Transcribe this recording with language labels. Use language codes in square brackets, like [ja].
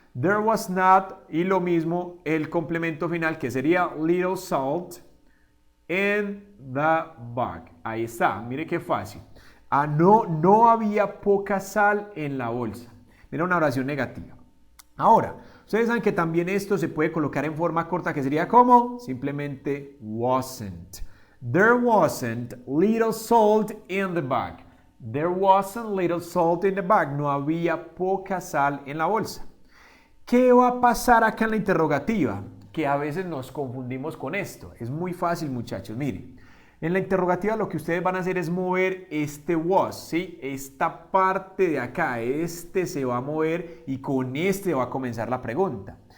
[en] There was not [es] y lo mismo el complemento final que sería [en] little salt in the bag. [es] Ahí está, mire qué fácil. No había poca sal en la bolsa. Mira una oración negativa. Ahora, ustedes saben que también esto se puede colocar en forma corta que sería como simplemente wasn't. [en] There wasn't little salt in the bag. There wasn't little salt in the bag. [es] No había poca sal en la bolsa. ¿Qué va a pasar acá en la interrogativa? Que a veces nos confundimos con esto. Es muy fácil, muchachos. Miren. En la interrogativa lo que ustedes van a hacer es mover este was, ¿sí? Esta parte de acá, este se va a mover y con este va a comenzar la pregunta.